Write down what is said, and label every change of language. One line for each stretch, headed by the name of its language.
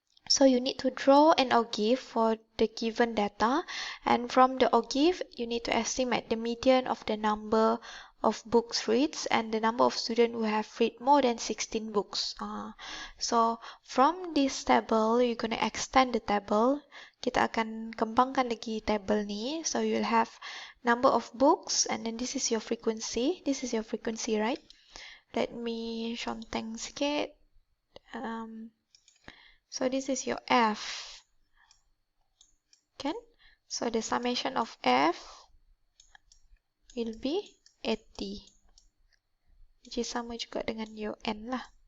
English: So you need to draw an OGIF for the given data, and from the OGIF you need to estimate the median of the number of books reads and the number of students who have read more than 16 books. So from this table you're gonna extend the table.
Malay: Kita akan kembangkan lagi table ni.
English: So you'll have number of books and then this is your frequency. This is your frequency, right? Let me
Malay: conteng sikit.
English: So this is your F, kan? So the summation of F will be 80, which is
Malay: sama juga dengan
English: your N lah.